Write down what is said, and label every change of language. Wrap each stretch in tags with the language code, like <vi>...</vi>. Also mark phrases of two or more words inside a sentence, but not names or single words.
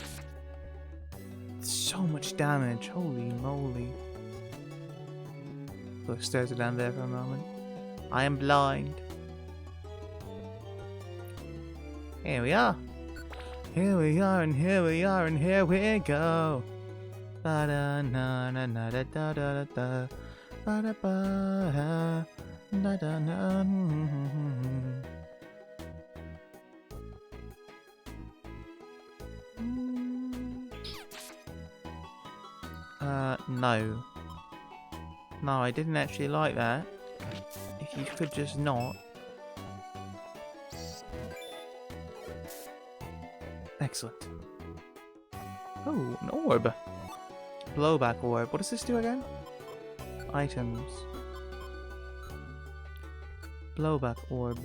<en>So much damage. Holy moly. The stairs are down there for a moment. I am blind. Here we are. Here we are, and here we are, and here we go. Ba da na na na da da da da. Ba da ba da da na. No. No, I didn't actually like that. If you could just not. Excellent. Oh, an orb. Blowback orb. What does this do again? Items. Blowback orb.</en>